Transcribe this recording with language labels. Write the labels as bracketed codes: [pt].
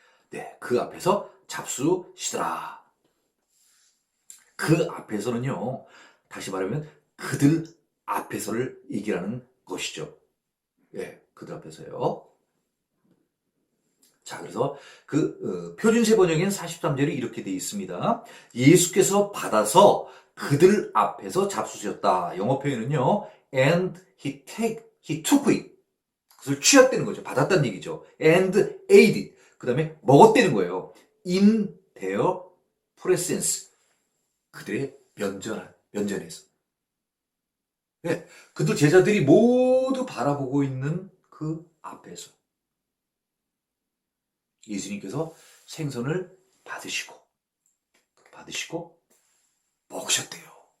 [ko] 네, 그 앞에서 잡수시더라. 그 앞에서는요, 다시 말하면 그들 앞에서를 얘기하는 것이죠. 예, 그들 앞에서요. 자, 그래서 표준세 번역에는 43절이 이렇게 되어 있습니다. 예수께서 받아서 그들 앞에서 잡수셨다. 영어 표현은요, [en] and he took it. [ko] 그것을 취했다는 거죠. 받았다는 얘기죠. [en] and ate it. [ko] 그 다음에 먹었다는 거예요. [en] in their presence. [ko] 그들의 면전에서. 네, 그들 제자들이 모두 바라보고 있는 그 앞에서 예수님께서 생선을 받으시고 먹으셨대요.